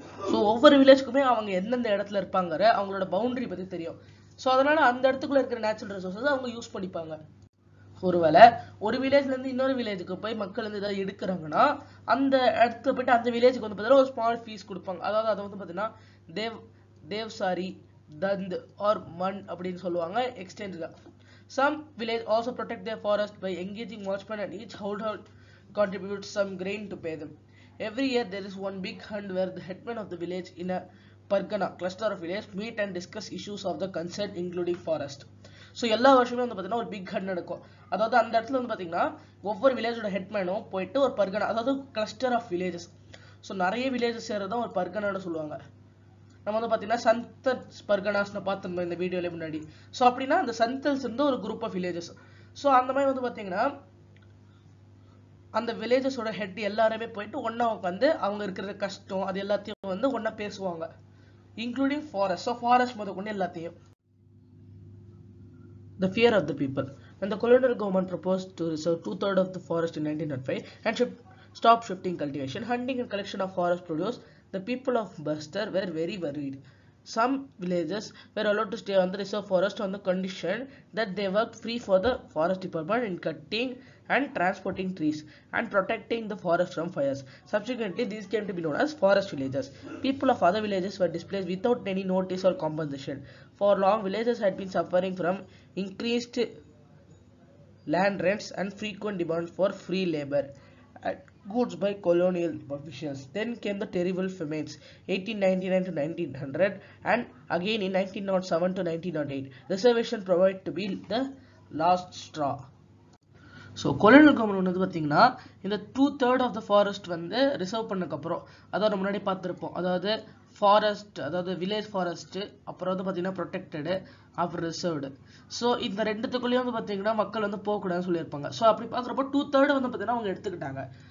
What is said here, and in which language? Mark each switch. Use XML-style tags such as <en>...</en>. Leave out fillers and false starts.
<ta>So ஒவ்வொரு வில்லேஜ்க்குமே அவங்க எந்தெந்த இடத்துல இருப்பாங்க அவங்களோட பவுண்டரி பற்றி தெரியும். ஸோ அதனால அந்த இடத்துக்குள்ள இருக்கிற நேச்சுரல் ரிசோர்ஸஸ் அவங்க யூஸ் பண்ணிப்பாங்க. ஒருவேளை ஒரு வில்லேஜ்ல இருந்து இன்னொரு வில்லேஜுக்கு போய் மக்கள் வந்து ஏதாவது எடுக்கிறாங்கன்னா அந்த இடத்துல போயிட்டு அந்த வில்லேஜுக்கு வந்து பார்த்தீங்கன்னா ஒரு ஸ்மால் ஃபீஸ் கொடுப்பாங்க. அதாவது அதை வந்து பார்த்தீங்கன்னா தேவ்சாரி, தந்த் ஆர் மண் அப்படின்னு சொல்லுவாங்க எக்ஸ்டென்ட்ல.</ta> <en>Some village also protect their forest by engaging watchmen and each household contributes some grain to pay them. Every year there is one big hunt where the headmen of the village in a pargana cluster of village meet and discuss issues of the concern including forest.</en> <ta>So எல்லா வருஷமே வந்து பார்த்தீங்கன்னா ஒரு big hunt நடக்கும். அதாவது அந்த இடத்துல வந்து பார்த்தீங்கன்னா ஒவ்வொரு வில்லேஜோட ஹெட்மேனும் போயிட்டு ஒரு பர்கனா, அதாவது கிளஸ்டர் ஆஃப் வில்லேஜஸ். ஸோ நிறைய வில்லேஜஸ் சேர்றதான் ஒரு பர்கனான்னு சொல்லுவாங்க. நம்ம வந்து பார்த்தீங்கன்னா சந்தல்ஸ் பர்கனாஸ்னு பார்த்துருந்தோம் இந்த வீடியோல முன்னாடி. ஸோ அப்படின்னா அந்த சந்தல்ஸ் இருந்து ஒரு குரூப் ஆஃப் வில்லேஜஸ். ஸோ அந்த மாதிரி வந்து பார்த்தீங்கன்னா அந்த வில்லேஜஸோட ஹெட் எல்லாருமே போயிட்டு ஒன்னா உட்காந்து அவங்க இருக்கிற கஷ்டம் அது எல்லாத்தையும் வந்து ஒன்னா பேசுவாங்க, இன்க்ளூடிங் ஃபாரஸ்ட். ஸோ ஃபாரஸ்ட் முத கொண்டு எல்லாத்தையும்.</ta> <en>The fear of the people. When the colonial government proposed to reserve 2/3 of the forest in 1905 and stop shifting cultivation, hunting and collection of forest produce, the people of Bastar were very worried. Some villages were allowed to stay on the reserve forest on the condition that they worked free for the forest department in cutting and transporting trees and protecting the forest from fires. Subsequently, these came to be known as forest villages. People of other villages were displaced without any notice or compensation. For long, villages had been suffering from increased land rents and frequent demands for free labor and goods by colonial officials. Then came the terrible famines, 1899 to 1900 and again in 1907 to 1908. Reservation proved to be the last straw.</en> <ta>So colonial government வந்து பார்த்தீங்கன்னா இந்த 2/3 of the forest வந்து reserve பண்ணக்கப்புறம், அதாவது முன்னாடி பார்த்துருப்போம், அதாவது forest, அதாவது village forest, அப்புறம் வந்து பார்த்தீங்கன்னா ப்ரொடெக்டடு, அப்புறம் ரிசர்வ்டு. ஸோ இந்த ரெண்டுத்துக்குள்ளேயும் வந்து பார்த்தீங்கன்னா மக்கள் வந்து போகக்கூடாதுன்னு சொல்லியிருப்பாங்க. ஸோ அப்படி பார்க்குறப்போ 2/3 வந்து பார்த்தீங்கன்னா அவங்க எடுத்துக்கிட்டாங்க.</ta>